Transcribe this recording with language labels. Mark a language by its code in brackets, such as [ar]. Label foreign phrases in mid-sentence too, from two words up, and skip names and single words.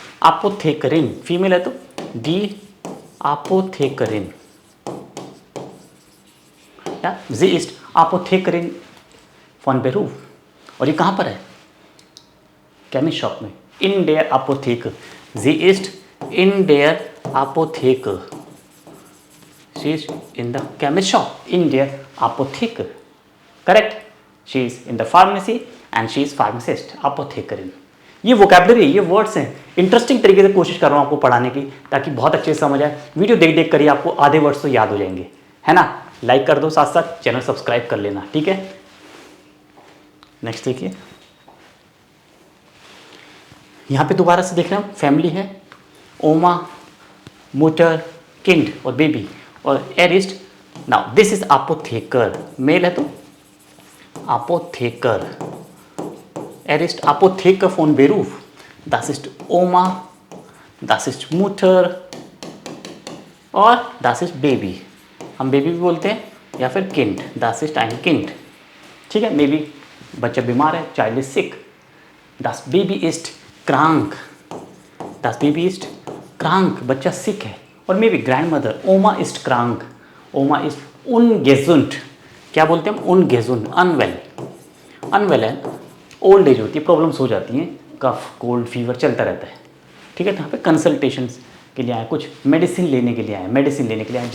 [hi] अपोथेकरिन फीमेल है तो [de] die Apothekerin, या Sie ist Apothekerin von Beruf. [hi] और ये कहाँ पर है, [en] chemist shop [de] में, in der Apotheke, Sie ist in der Apotheke, [en] She is in the chemist shop, [de] in der Apotheke, [hi] करेक्ट। [en] She is in the pharmacy and she is pharmacist, apothekerin, [hi] ये वोकैबलरी, ये वर्ड्स हैं। इंटरेस्टिंग तरीके से कोशिश कर रहा हूँ आपको पढ़ाने की, ताकि बहुत अच्छे से समझ आए। वीडियो देख देख कर ही आपको आधे वर्ड्स तो याद हो जाएंगे, है ना। लाइक कर दो, साथ साथ चैनल सब्सक्राइब कर लेना, ठीक है। नेक्स्ट देखिए, यहाँ पे दोबारा से देख रहे हैं, फैमिली है, ओमा, मुटर, किंड और बेबी और एरिस्ट। [en] Now this is [de] अपोथेकर, [hi] मेल है तो अपोथेकर, [de] Er ist Apotheker von Beruf, das ist ओमा, das ist मुटर और das ist बेबी। [hi] हम बेबी भी बोलते हैं या फिर किंड, [de] das ist ein kind, [hi] ठीक है। [en] May be [hi] बच्चा बीमार है, [en] child is sick, [de] das Baby ist krank, das Baby ist krank, [hi] बच्चा सिक है। और [en] may be grand mother, [de] Oma ist krank, [en] Oma is [hi] ungesund, क्या बोलते हैं हम, ungesund, अनवेल, अनवेल है, [en] old age [hi] होती है, प्रॉब्लम्स हो जाती हैं, [en] cough cold fever [hi] चलता रहता है, ठीक है। तो यहाँ पे कंसल्टेशंस के लिए आए, कुछ मेडिसिन लेने के लिए आए, मेडिसिन लेने के लिए आए।